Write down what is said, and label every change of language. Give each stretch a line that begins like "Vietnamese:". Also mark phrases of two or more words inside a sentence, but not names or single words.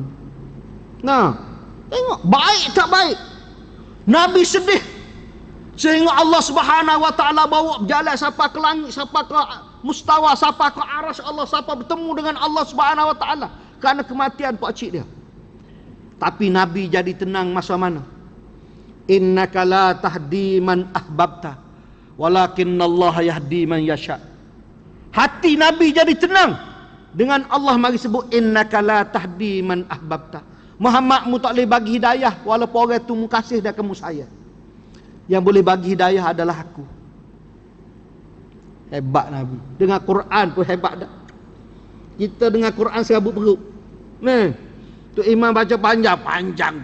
Malay: Tengok baik tak baik. Nabi sedih sehingga Allah
Arabic: سبحانه وتعالى
Malay: bawa berjalan sampai ke langit, sampai ke mustawa, sampai ke arasy Allah, sampai bertemu dengan Allah
Arabic: سبحانه وتعالى
Malay: kerana kematian pak cik dia. Tapi Nabi jadi tenang masa mana?
Arabic: إنك لا تهدي من أحببت، ولكن الله يهدي من يشاء.
Malay: Hati Nabi jadi tenang dengan Allah mari sebut
Arabic: إنك لا تهدي من أحببت.
Malay: Muhammad mu tak boleh bagi hidayah walaupun orang tu mu kasih dah kamu saya. Yang boleh bagi hidayah adalah aku. Hebat Nabi. Dengan Quran pun hebat dah. Kita dengan Quran serabut perut. Tu imam baca panjang-panjang.